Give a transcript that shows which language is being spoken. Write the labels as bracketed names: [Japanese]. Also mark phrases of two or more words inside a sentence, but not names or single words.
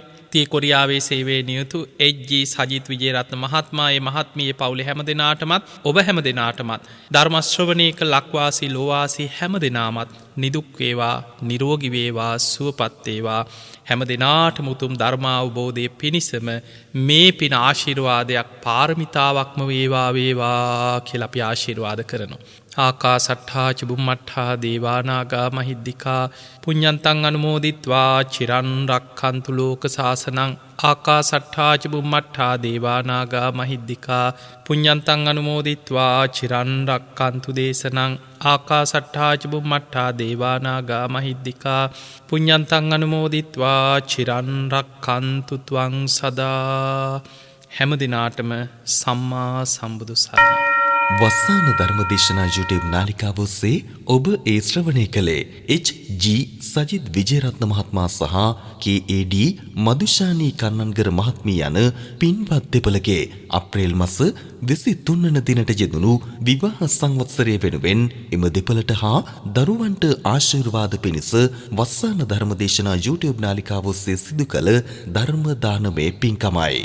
[Sinhala] තී කොරියාවේ සේවයේ නියුතු HG සජිත් විජේරත්න මහත්මයා ඒ මහත්මියේ පවුලේ හැම දිනාටමත් ඔබ හැම දිනාටමත් ධර්ම ශ්‍රවණයක ලක්වාසී ලෝවාසී හැම දිනාමත් නිදුක් වේවා නිරෝගී වේවා සුවපත් වේවා හැම දිනාටම උතුම් ධර්ම අවබෝධයේ පිණිසම මේ පින ආශිර්වාදයක් පාරමිතාවක්ම වේවා වේවා කියලා අපි ආශිර්වාද කරනවා. [Pali] ආකාසට්ඨා ච බුම්මට්ඨා දේවානාගා මහිද්దికා පුඤ්ඤන්තං අනුමෝදිත්වා චිරන් රක්ඛන්තු ලෝක සාසනං ආකාසට්ඨා ච බුම්මට්ඨා දේවානාගා මහිද්దికා පුඤ්ඤන්තං අනුමෝදිත්වා චිරන් රක්ඛන්තු දේශනං ආකාසට්ඨා ච බුම්මට්ඨා දේවානාගා මහිද්దికා පුඤ්ඤන්තං අනුමෝදිත්වා චිරන් රක්ඛන්තු ත්වං සදා. [Sinhala] හැම දිනාටම සම්මා සම්බුදු සරණයි. වස්සාන ධර්මදේශනා YouTube නාලිකාව ඔස්සේ ඔබ ඒ ශ්‍රවණය කළේ HG සජිත් විජේරත්න මහත්මයා සහ KAD මදුෂානී කන්නන්ගර මහත්මිය යන පින්වත් දෙපළගේ අප්‍රේල් මාස 23 වන දිනට යෙදුණු විවාහ සංවත්සරය වෙනුවෙන් එම දෙපළට හා දරුවන්ට ආශිර්වාද පිණිස වස්සාන ධර්මදේශනා YouTube නාලිකාව ඔස්සේ සිදු කළ ධර්ම දානමය පින්කමයි.